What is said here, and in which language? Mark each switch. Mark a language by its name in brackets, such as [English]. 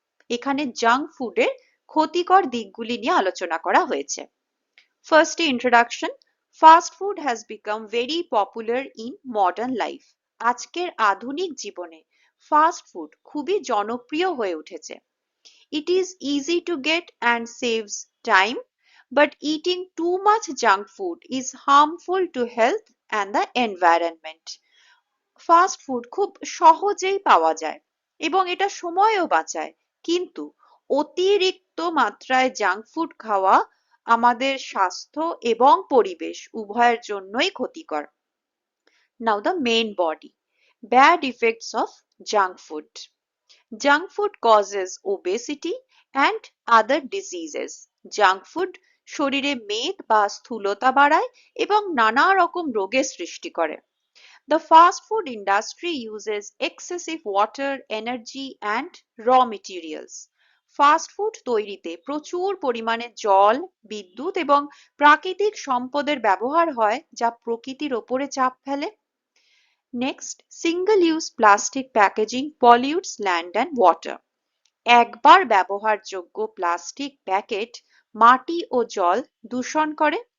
[Bangla] এখানে জাঙ্ক ফুডের ক্ষতিকর দিকগুলি নিয়ে আলোচনা করা হয়েছে। [English] First introduction. Fast food has become very popular in modern life. [Bangla] আজকের আধুনিক জীবনে ফাস্ট ফুড খুবই জনপ্রিয় হয়ে উঠেছে। [English] It is easy to get and saves time, but eating too much junk food is harmful to health and the environment. [Bangla] Fast food খুব সহজেই পাওয়া যায় এবং এটা সময়ও বাঁচায়, কিন্তু অতিরিক্ত মাত্রায় জাঙ্ক ফুড খাওয়া আমাদের স্বাস্থ্য এবং পরিবেশ উভয়ের জন্যই ক্ষতিকর। [English] Now the main body. Bad effects of junk food. Junk food causes obesity and other diseases. [Bangla] Junk food শরীরে মেদ বা স্থূলতা বাড়ায় এবং নানা রকম রোগের সৃষ্টি করে। [English] The fast food industry uses excessive water, energy and raw materials. [Bangla] Fast food তৈরিতে প্রচুর পরিমাণে জল, বিদ্যুৎ এবং প্রাকৃতিক সম্পদের ব্যবহার হয়, যা প্রকৃতির ওপরে চাপ ফেলে। [English] Next, single use plastic packaging pollutes land and water. [Bangla] একবার ব্যবহারযোগ্য প্লাস্টিক প্যাকেট মাটি ও জল দূষণ করে।